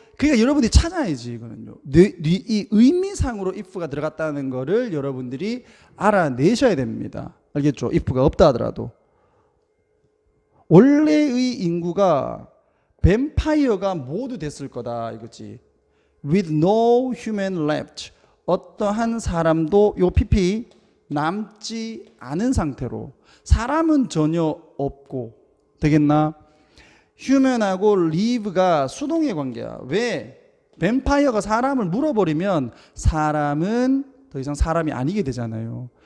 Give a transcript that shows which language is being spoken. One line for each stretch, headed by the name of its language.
Korean: 그러니까 여러분들이 찾아야지 이거는요. 이 의미상으로 if가 들어갔다는 거를 여러분들이 알아내셔야 됩니다. 알겠죠? if가 없다 하더라도 원래의 인구가 뱀파이어가 모두 됐을 거다 이거지.
English: With no human left.
Korean: 어떠한 사람도 요
English: pp
Korean: 남지 않은 상태로 사람은 전혀 없고 되겠나? 휴먼하고 live가 수동의 관계야. 왜? 뱀파이어가 사람을 물어버리면 사람은 더 이상 사람이 아니게 되잖아요.